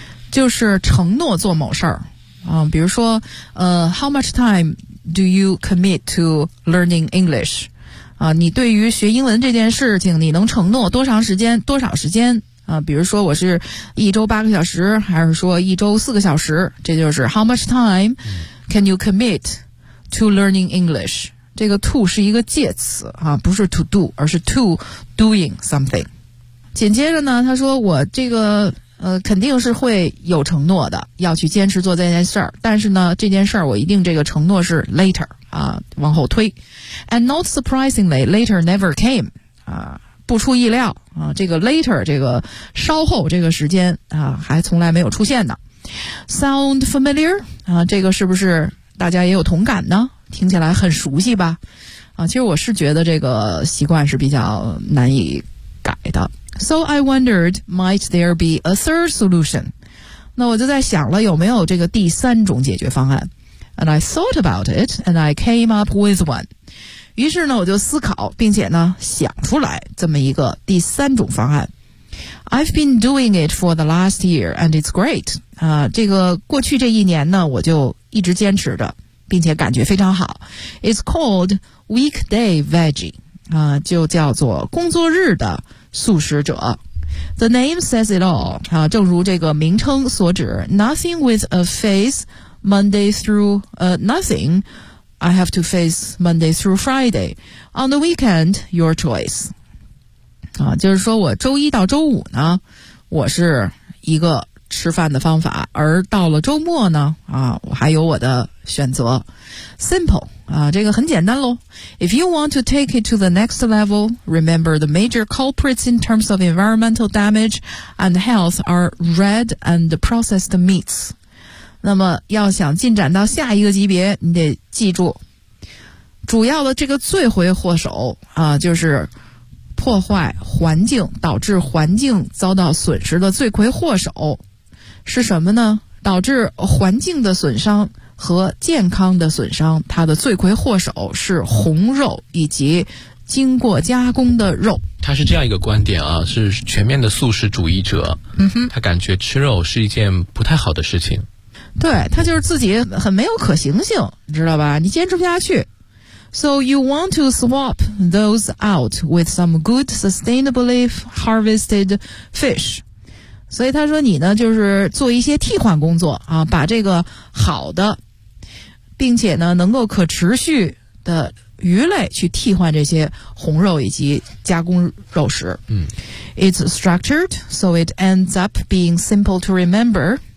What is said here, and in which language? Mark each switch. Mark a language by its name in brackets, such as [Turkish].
[Chinese] 就是承诺做某事儿啊，比如说 [English] how much time do you commit to learning English? [Chinese] 啊，你对于学英文这件事情，你能承诺多长时间？多少时间？啊，比如说我是1周8个小时，还是说1周4个小时？这就是 [English] how much time can you commit to learning English？ [Chinese] 这个 to 是一个介词啊，不是 to do， 而是 [English] to doing something。 [Chinese] 紧接着呢，他说我这个肯定是会有承诺的，要去坚持做这件事儿。但是呢，这件事儿我一定这个承诺是 later 啊，往后推。 [English] And not surprisingly, later never came 啊。 [Chinese] 不出意料啊，这个 later 这个稍后这个时间啊，还从来没有出现呢。 [English] Sound familiar [Chinese] 啊，这个是不是大家也有同感呢？听起来很熟悉吧？啊，其实我是觉得这个习惯是比较难以改的。 [English] So I wondered, might there be a third solution? [Chinese] 那我就在想了，有没有这个第三种解决方案 ？ [English] And I thought about it, and I came up with one. [Chinese] 于是呢，我就思考，并且呢，想出来这么一个第三种方案。 [English] I've been doing it for the last year, and it's great. [Chinese] 啊，这个过去这一年呢，我就一直坚持着，并且感觉非常好。 [English] It's called weekday veggie. [Chinese] 啊，就叫做工作日的素食者。 [English] The name says it all. 啊， [Chinese] 正如这个名称所指 [English] ，nothing with a face Monday through nothing. I have to face Monday through Friday. On the weekend, your choice. [Chinese] 啊，就是说我周一到周五呢，我是一个吃饭的方法，而到了周末呢，啊，我还有我的选择。 [English] Simple. [Chinese] 啊，这个很简单咯。 [English] If you want to take it to the next level, remember the major culprits in terms of environmental damage and health are red and processed meats. [Chinese] 那么要想进展到下一个级别，你得记住主要的这个罪魁祸首啊，就是破坏环境导致环境遭到损失的罪魁祸首是什么呢？导致环境的损伤和健康的损伤，它的罪魁祸首是红肉以及经过加工的肉。他是这样一个观点啊，是全面的素食主义者。嗯哼，他感觉吃肉是一件不太好的事情。对，他就是自己很没有可行性，你知道吧？你坚持不下去。 [English] So you want to swap those out with some good sustainably harvested fish. [Chinese] 所以他说你呢就是做一些替换工作啊，把这个好的并且呢能够可持续的鱼类去替换这些红肉以及加工肉食。嗯。 [English] It's structured, so it ends up being simple to remember.